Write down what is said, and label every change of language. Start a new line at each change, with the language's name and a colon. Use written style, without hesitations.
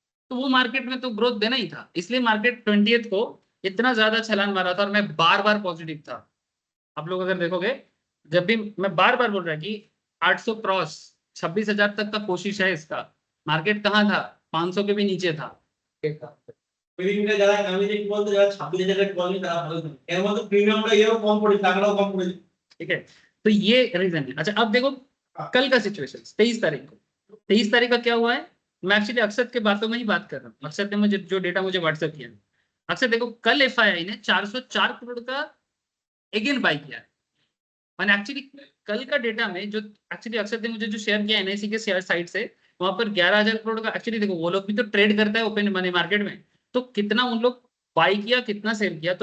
Hindi: तो वो मार्केट में तो ग्रोथ देना ही था, इसलिए मार्केट 20 को इतना ज्यादा छलांग मारा था, और मैं बार बार पॉजिटिव था। आप लोग अगर देखोगे, जब भी मैं बार बार बोल रहा कि 800 क्रॉस 26,000 तक का कोशिश है इसका। मार्केट कहाँ था, 500 के भी नीचे था।
Bangla: প্রিমিয়ামটা যারা আমি যে বলতে যারা 26,000 টাকা বলেন তারা ভালো জানে এর মধ্যে প্রিমিয়ামটা এরও কম পড়ে টাকাটাও কম পড়ে
Hindi: ठीक है, तो ये रीजन है। अच्छा, अब देखो कल का सिचुएशन 23 तारीख को। 23 तारीख का क्या हुआ है, मैं एक्चुअली अक्षत के बातों में ही बात कर रहा हूँ। अक्षत ने मुझे जो डेटा मुझे व्हाट्सएप किया, अक्षत देखो कल एफआईआई ने 404 करोड़ का अगेन बाई किया है। मैंने एक्चुअली कल का डेटा में जो एक्चुअली अक्षत ने मुझे जो शेयर किया एनआईसी के शेयर साइट से, वहां पर 11,000 करोड़ का एक्चुअली देखो, वो लोग भी तो ट्रेड करता है ओपन मनी मार्केट में, तो कितना उन लोग बाई किया कितना सेल किया।